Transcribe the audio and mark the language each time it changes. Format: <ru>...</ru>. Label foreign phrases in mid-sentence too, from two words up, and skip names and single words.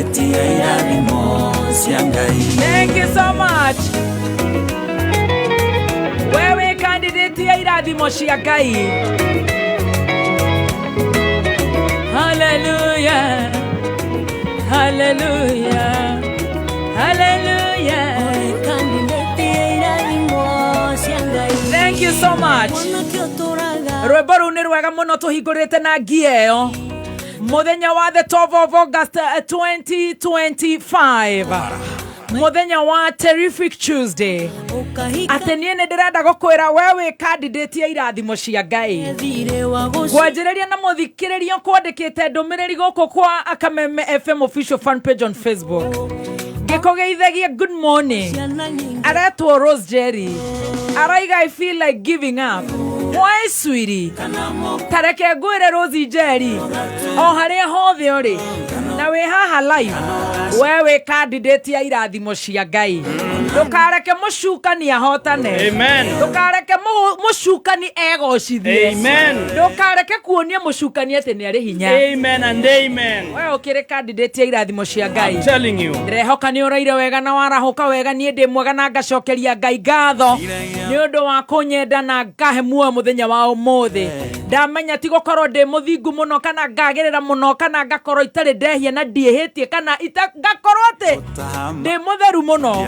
<ki>ya irathimo cia Ngai.</ki> <en>Thank you so much.</en> <ki>Wewe candidate ya irathimo cia Ngai. Hallelujah. Hallelujah. Hallelujah.</ki> <en>Thank you so much.</en> <ki>Rwimbo rũu nĩ rwega mũno tũhingũrĩte na ngieo mũthenya wa</ki> <en>the 12th of August</en> <ki>2025 mũthenya wa</ki> <en>terrific Tuesday</en> <ki>atĩ niĩ nĩ ndĩrenda gũkwĩra wewe candidate ya irathimo cia Ngai kwanjĩrĩria na mũthikĩrĩrio kwandĩkĩte ndũmĩrĩri gũkũ kwa Kameme FM</ki> <en>official fan page on Facebook</en> <ki>gĩkũgeithagia</ki> <en>good morning</en> <ki>aretwo Rose Jerry araiga</ki> <en>I feel like giving up. Why sweetie?</en> <ki>Tareke ngwĩre Rose Jerry o harĩa hothe ũrĩ na wĩ haha live wewe candidate ya irathimo cia Ngai ndũkareke mũcukani ahotane. Amen. Ndũkareke mũcukani egocithie. Amen. Ndũkareke kuonia mũcukani atĩ nĩ arĩ hinya.</ki> <en>Amen and amen.</en> <ki>Wewe ũkĩrĩ candidate ya irathimo cia Ngai.</ki> <en>I'm telling you.</en> <ki>Ndĩrehoka nĩ ũraire wega na warahũka wega niĩ ndĩ mwega na ngacokeria Ngai ngatho nĩ ũndũ wa kũnyenda na ngahe muoyo mũthenya wa ũmũthĩ. Ndamenya ti gũkorwo ndĩ mũthingu mũno kana ngagĩrĩra mũno kana ngakorwo itarĩ ndehia na ndiĩhĩtie kana ngakorwo atĩ ndĩ mũtheru mũno.</ki>